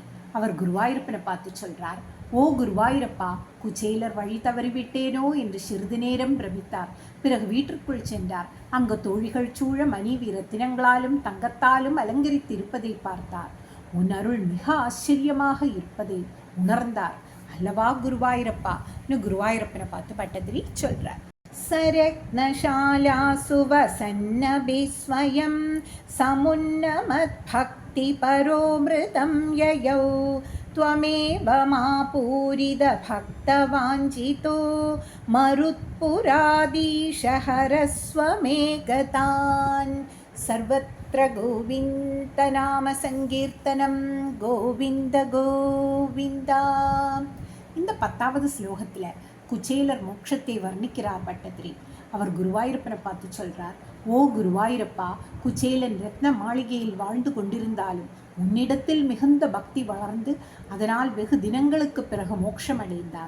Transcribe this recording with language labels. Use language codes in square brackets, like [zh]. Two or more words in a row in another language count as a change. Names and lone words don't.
[ta] அவர் குருவாயூரப்பனை பார்த்து சொல்றார், ஓ குருவாயூரப்பா, குச்சேலர் வழி தவறிவிட்டேனோ என்று சிறிது நேரம் பிரமித்தார். பிறகு வீட்டிற்குள் சென்றார். அங்கு தோழிகள் சூழ மனைவி ரத்தினங்களாலும் தங்கத்தாலும் அலங்கரித்திருப்பதை பார்த்தார். உன் அருள் மிக ஆச்சரியமாக இருப்பதை உணர்ந்தார் அல்லவா குருவாயூரப்பா? குருவாயூரப்பனை பார்த்து பட்டதிரி சொல்றார், [sa] सरग्नशालासु वसन्नभिस्वयं समुन्नमद्भक्तिपरोमृतं ययौ त्वमेव मापूरितभक्तवाञ्छितो मरुत्पुराधीशहरस्व मे गतान्. सर्वत्र गोविन्दनामसङ्कीर्तनं गोविन्द गोविन्दा. [ta] இந்த 10வது ஸ்லோகத்தில் குச்சேலர் மோட்சத்தை வர்ணிக்கிறார் பட்டதிரி. அவர் குருவாயூரப்பனை பார்த்து சொல்றார், ஓ குருவாயூரப்பா, குச்சேலன் ரத்ன மாளிகையில் வாழ்ந்து கொண்டிருந்தாலும் உன்னிடத்தில் மிகுந்த பக்தி வளர்ந்து அதனால் வெகு தினங்களுக்கு பிறகு மோட்சம் அடைந்தார்.